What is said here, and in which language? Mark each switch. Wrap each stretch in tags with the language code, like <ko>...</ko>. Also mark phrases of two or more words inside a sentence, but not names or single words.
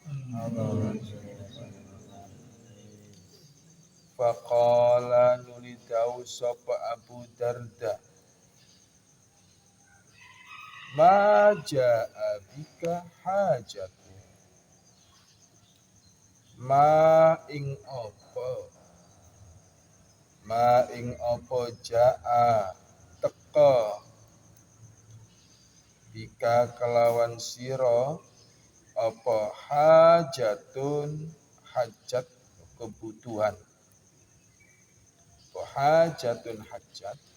<jv>Faqala nuli dawuh sapa Abu Darda,</jv> <ar>ma jaa bika hajatu,</ar> <jv>ma ing apa jaa teka bika kelawan sira apa hajatun hajat kebutuhan, hajatun hajat,</jv>